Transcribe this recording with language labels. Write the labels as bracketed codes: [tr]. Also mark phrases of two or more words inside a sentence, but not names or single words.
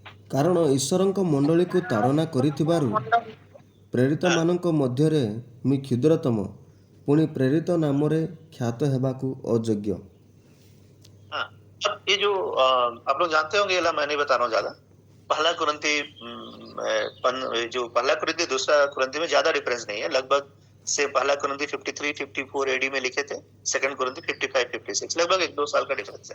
[or] କାରଣ ଈଶ୍ୱରଙ୍କ ମଣ୍ଡଳୀକୁ ତାଡ଼ନା କରିଥିବାରୁ ପ୍ରେରିତମାନଙ୍କ ମଧ୍ୟରେ ମୁଁ କ୍ଷୁଦ୍ରତମ, ପୁଣି ପ୍ରେରିତ नामରେ ଖ୍ୟାତ ହେବାକୁ ଅଯୋଗ୍ୟ। [hi] हाँ, अब ये जो आप लोग जानते होंगे, ये मैं नहीं बता रहा हूँ ज्यादा। पहला कुरिन्थी जो पहला कुरिन्थी दूसरा कुरिन्थी में ज्यादा डिफरेंस नहीं है, लगभग से पहला कुरिन्थी 53-54 एडी में लिखे थे, सेकंड कुरिन्थी 55-56, लगभग 1-2 साल का डिफरेंस है।